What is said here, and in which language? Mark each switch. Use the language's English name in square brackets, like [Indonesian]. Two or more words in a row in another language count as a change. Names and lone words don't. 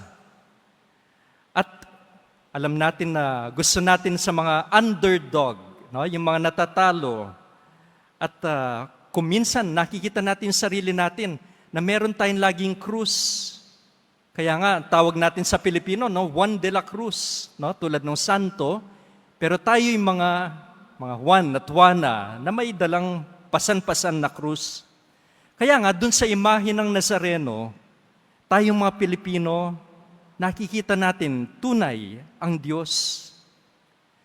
[Filipino] At alam natin na gusto natin sa mga underdog, no? Yung mga natatalo. At kuminsan nakikita natin sarili natin na meron tayong laging krus. Kaya nga, tawag natin sa Pilipino, no, Juan de la Cruz, no, tulad ng santo, pero tayo yung mga Juan at Juana na may dalang pasan-pasan na krus. Kaya nga, dun sa imahe ng Nazareno, tayong mga Pilipino, nakikita natin tunay ang Diyos.